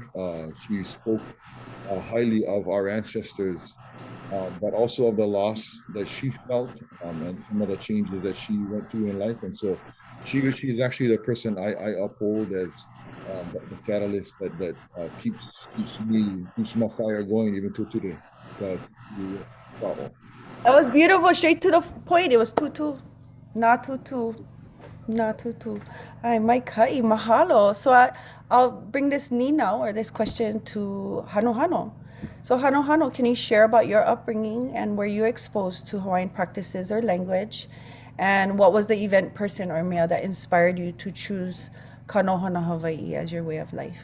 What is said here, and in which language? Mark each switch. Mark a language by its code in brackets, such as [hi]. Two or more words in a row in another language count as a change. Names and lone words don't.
[en] She spoke highly of our ancestors, but also of the loss that she felt and some of the changes that she went through in life. And so she's actually the person I uphold as the catalyst that keeps my fire going even to today. That was beautiful, straight to the point. It was tutu, not tutu, not tutu. [haw] Ai, mai kai, mahalo. [en] So I'll bring this ni now, or this question to Hano Hano. So Hano Hano, can you share about your upbringing and were you exposed to Hawaiian practices or language? And what was the event, person, or mea that inspired you to choose Kanohana Hawaii as your way of life?